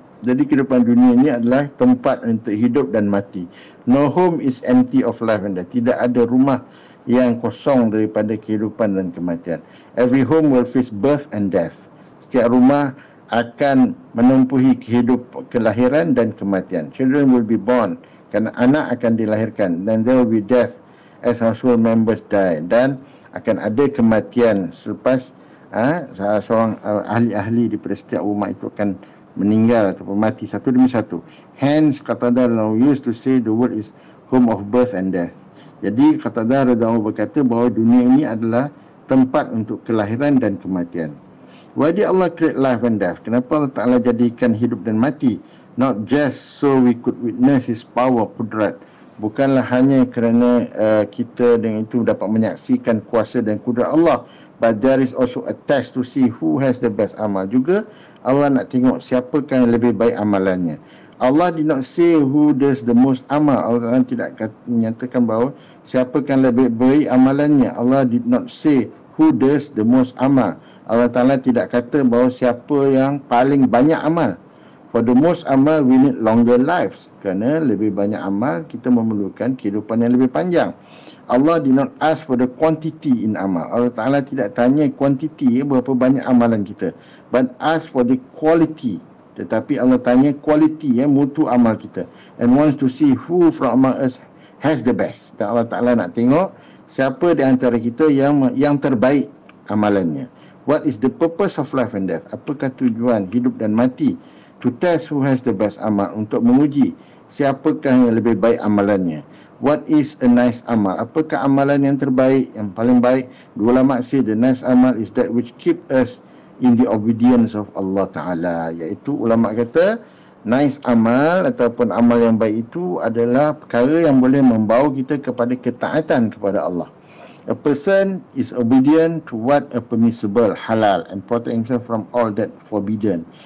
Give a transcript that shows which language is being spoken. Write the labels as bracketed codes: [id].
[ms] Jadi kehidupan dunia ini adalah tempat untuk hidup dan mati. [en] No home is empty of life and death. [ms] Tidak ada rumah yang kosong daripada kehidupan dan kematian. [en] Every home will face birth and death. [ms] Setiap rumah akan menempuhi kelahiran dan kematian. [en] Children will be born, [ms] kerana anak akan dilahirkan. [en] Then there will be death as household members die. [ms] Dan akan ada kematian selepas seorang ahli-ahli daripada setiap rumah itu akan meninggal ataupun mati satu demi satu. [en] Hence, Qatadah used to say the word is home of birth and death. [ms] Jadi Qatadah berkata bahawa dunia ini adalah tempat untuk kelahiran dan kematian. [en] Why did Allah create life and death? [ms] Kenapa Allah Ta'ala jadikan hidup dan mati? [en] Not just so we could witness His power, kudrat. [ms] Bukanlah hanya kerana kita dengan itu dapat menyaksikan kuasa dan kudrat Allah, [en] but there is also a test to see who has the best amal. [ms] Juga Allah nak tengok siapakah yang lebih baik amalannya. [en] Allah did not say who does the most amal. [ms] Allah tidak menyatakan bahawa siapakah yang lebih baik amalannya. [en] Allah did not say who does the most amal. [ms] Allah Ta'ala tidak kata bahawa siapa yang paling banyak amal. [en] For the most amal, we need longer lives. [ms] Kerana lebih banyak amal, kita memerlukan kehidupan yang lebih panjang. [en] Allah did not ask for the quantity in amal. [ms] Allah Ta'ala tidak tanya quantity, berapa banyak amalan kita. [en] But ask for the quality. [ms] Tetapi Allah tanya quality, mutu amal kita. [en] And wants to see who from among us has the best. [ms] Dan Allah Ta'ala nak tengok siapa di antara kita yang terbaik amalannya. [en] What is the purpose of life and death? [ms] Apakah tujuan hidup dan mati? [en] To test who has the best amal, [ms] untuk menguji siapakah yang lebih baik amalannya. [en] What is a nice amal? [ms] Apakah amalan yang terbaik, yang paling baik? [en] Dua ulama say the nice amal is that which keep us in the obedience of Allah Ta'ala. [ms] Iaitu ulama kata nice amal ataupun amal yang baik itu adalah perkara yang boleh membawa kita kepada ketaatan kepada Allah. [en] A person is obedient to what a permissible, halal, and protect himself from all that forbidden.